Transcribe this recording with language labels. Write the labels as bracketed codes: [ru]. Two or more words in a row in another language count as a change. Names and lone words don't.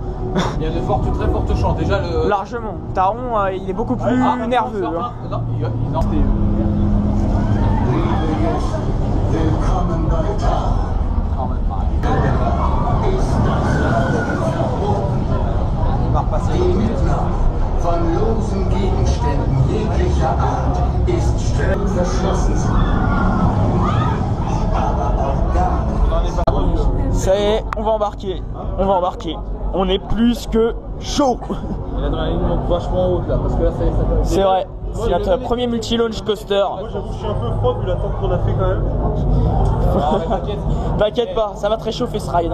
[fr] Il y a de très fortes chances. Déjà le... Largement. Taron il est beaucoup plus nerveux. Hein. Non, il va repasser. [de] Von losen Gegenständen jeglicher Art ist streng verschlossen. Aber auch da. [fr] Ça y est, on va embarquer. On est plus que chaud. L'adrénaline monte vachement haute là, parce que là c'est vrai. C'est notre premier multi-launch coaster. Moi j'avoue, je suis un peu froid vu l'attente qu'on a fait quand même. T'inquiète pas, ça va te réchauffer ce ride.